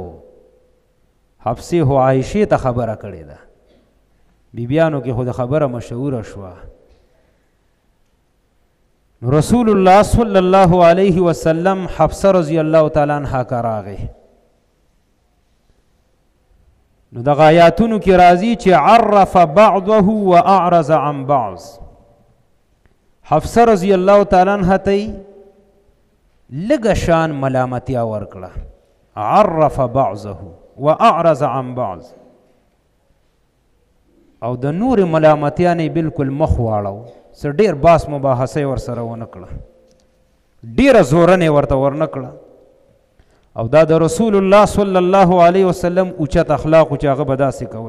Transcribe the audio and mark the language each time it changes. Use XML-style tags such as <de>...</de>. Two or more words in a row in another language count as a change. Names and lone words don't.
<ps>حفصې هو عایشې ته خبره کړې ده، بیبیانو کې خو د خبره مشهوره شوه. رسول الله</ps> <ar>صلی الله علیه وسلم</ar> <ps>حفصه</ps> <ar>رضی الله تعالی عنها</ar> <ps>که راغی، نو دغه آیاتونو کې راځي چې</ps> <ar>عرف بعضه و اعرض عن بعض.</ar> <ps>حفصه</ps> <ar>رضی الله تعالی عنها</ar> <ps>ته لږه شان ملامتیا ورکړه،</ps> <ar>عرف بعضه و اعرض عن بعض،</ar> <ps>او د نور ملامتیا نه بالکل مخ واړو، څه ډېر باس مباحثه ورسره ونه کړه، ډېره زورنې ورته ورنه کړه. او دا د رسول الله</ps> <ar>صلی الله علیه وسلم</ar> <ps>اوچت اخلاقو چې هغه به داسې کول.</ps>